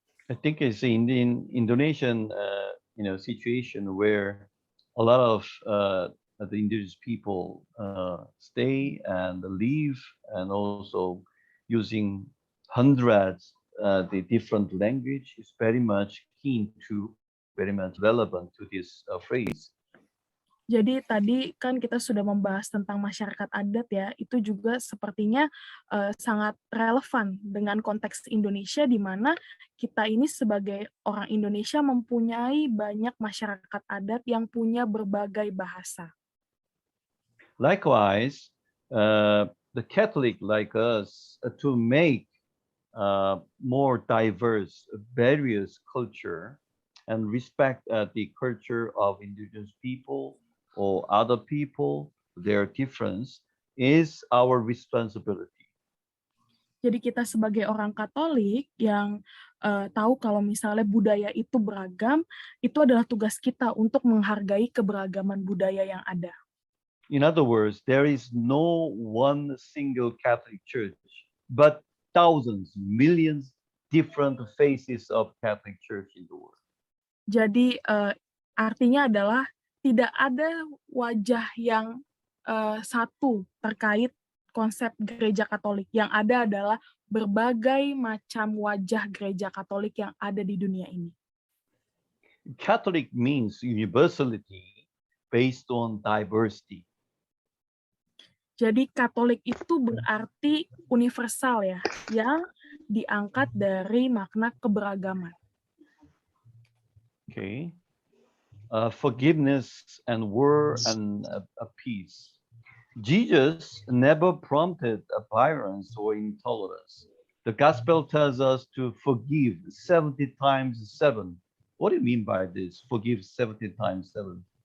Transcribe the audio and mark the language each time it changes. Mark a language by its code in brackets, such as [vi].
[en] I think it's in the Indonesian situation where a lot of the indigenous people stay and live, and also using hundreds the different language is very much very much relevant to this phrase. [id] Jadi tadi kan kita sudah membahas tentang masyarakat adat ya, itu juga sepertinya sangat relevan dengan konteks Indonesia di mana kita ini sebagai orang Indonesia mempunyai banyak masyarakat adat yang punya berbagai bahasa. [en] Likewise, the Catholic like us to make more diverse, various culture and respect the culture of indigenous people or other people, their difference is our responsibility. [id] Jadi kita sebagai orang Katolik yang tahu kalau misalnya budaya itu beragam, itu adalah tugas kita untuk menghargai keberagaman budaya yang ada. [en] In other words, there is no one single Catholic Church, but thousands, millions different faces of Catholic Church in the world. [id] Jadi artinya adalah tidak ada wajah yang satu terkait konsep gereja Katolik. Yang ada adalah berbagai macam wajah gereja Katolik yang ada di dunia ini. [en] Catholic means universality based on diversity. [id] Jadi Katolik itu berarti universal ya, yang diangkat dari makna keberagaman. [en] Okay. Forgiveness and war and peace. Jesus never prompted violence or intolerance. The gospel tells us to forgive 70 times 7. What do you mean by this? Forgive 70 times 7.